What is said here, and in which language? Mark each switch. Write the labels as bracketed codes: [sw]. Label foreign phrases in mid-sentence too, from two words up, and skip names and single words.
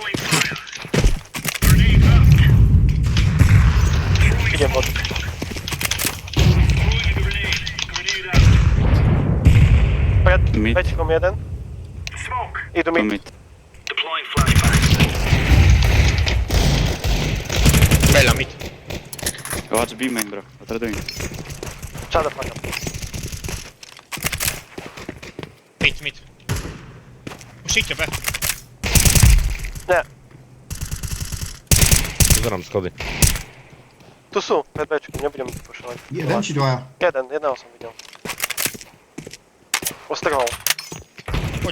[sk] Idem od... Pred Mid. pečkom jeden. Idú Tu mid. mid. Veľa mid. [en] Watch B main, bro. What are you doing? Shut the fuck up. [sk] Mid. Pušíte B. Nie, Pozerám schody. tu sú, pred bečkom, nebudem pušovať. Jeden či dvaja? Jedného som videl. Ostrhol. Poď